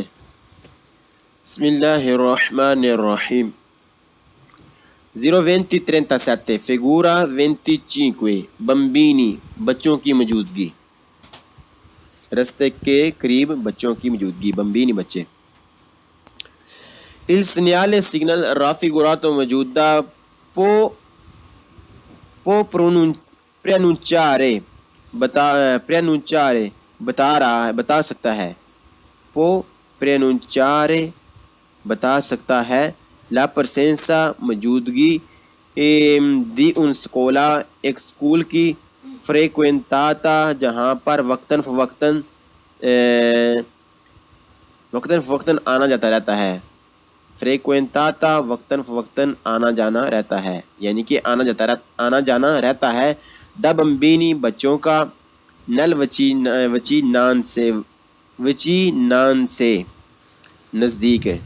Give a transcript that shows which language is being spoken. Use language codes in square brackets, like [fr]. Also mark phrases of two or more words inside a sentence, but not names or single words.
[ar] بسم اللہ الرحمن الرحیم۔ [ur] 0:20:37 Figura 25 بمبینی، بچوں کی موجودگی۔ رستے کے قریب بچوں کی موجودگی، بمبینی بچے۔ [it] Il segnale signal raffigurato موجودہ può preannunciare [ur] بتا سکتا ہے، [it] può preannunciare [ur] بتا سکتا ہے، [it] la presenza موجودگی di un scuola [ur] ایک اسکول کی، [it] frequentata [ur] جہاں پر وقتاً فوقتاً آنا جاتا رہتا ہے، frequentata وقتاً فوقتاً آنا جانا رہتا ہے، یعنی کہ آنا جانا رہتا ہے، [it] da bambini [ur] بچوں کا، [it] nelle vicinanze [ur] سے نزدیک۔